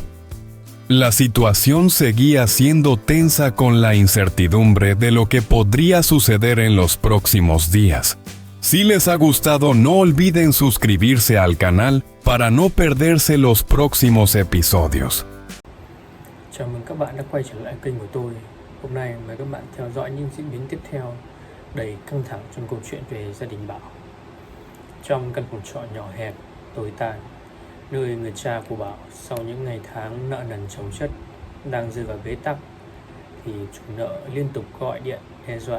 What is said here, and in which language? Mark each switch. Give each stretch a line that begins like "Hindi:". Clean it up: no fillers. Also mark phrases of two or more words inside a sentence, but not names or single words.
Spanish: La situación seguía siendo tensa con la incertidumbre de lo que podría suceder en los próximos días. Si les ha gustado, no olviden suscribirse al canal para no perderse los próximos episodios.
Vietnamese: Chào mừng các bạn đã quay trở lại kênh của tôi. Hôm nay mời các bạn theo dõi những diễn biến tiếp theo đầy căng thẳng trong câu chuyện về gia đình Bảo. Trong căn phòng trọ nhỏ hẹp, tồi tàn, nơi người cha của Bảo sau những ngày tháng nợ nần chồng chất đang rơi vào bế tắc, thì chủ nợ liên tục gọi điện đe dọa.